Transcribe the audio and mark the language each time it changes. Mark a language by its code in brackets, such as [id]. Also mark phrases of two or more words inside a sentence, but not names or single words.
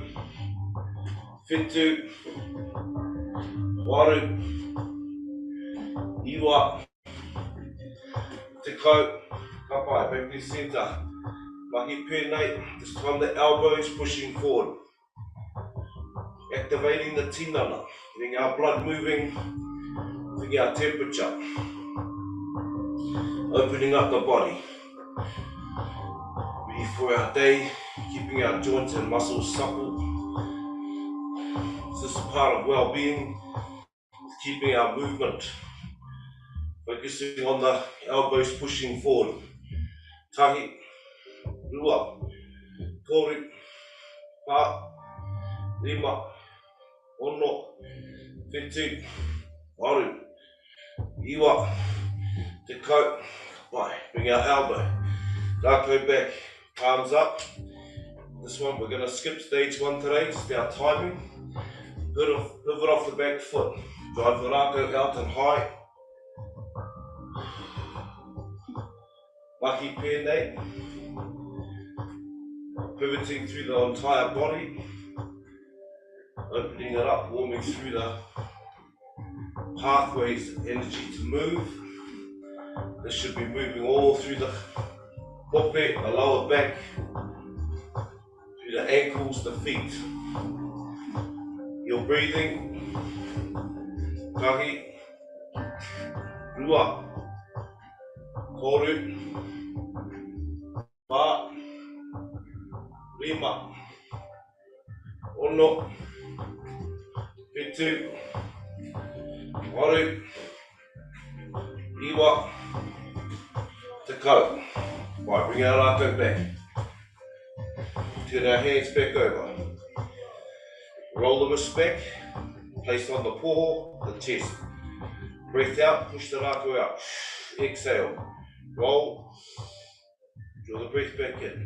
[mi] Fitu, waru, iwa, te kau, kapai, [en] back to center. [mi] Mahi pēnei, [en] this time the elbows pushing forward. Activating the tinana, getting our blood moving, getting our temperature. Opening up the body. Ready for our day, keeping our joints and muscles supple. This is part of well-being, keeping our movement. Focusing on the elbows pushing forward. [mi] Tahi, rua, toru, wha, rima, ono, whitu, waru, iwa, te kau, pai. [en] Bring our elbow, Ngākau back, palms up. This one we're going to skip stage 1 today, just our timing. Pivot off the back foot, drive the Rākau out and high. [mi] Mahi pēnei, [en] pivoting through the entire body, opening it up, warming through the pathways, energy to move. This should be moving all through the hope, the lower back, through the ankles, the feet. Your breathing, [mi] tahi, rua, toru, wha, rima, ono, whitu, waru, iwa, te kau. [en] Right, bring our Rākau back. Turn our hands back over. Roll the wrists back, place on the poho, the chest. Breath out, push the Rākau out. Exhale, roll, draw the breath back in.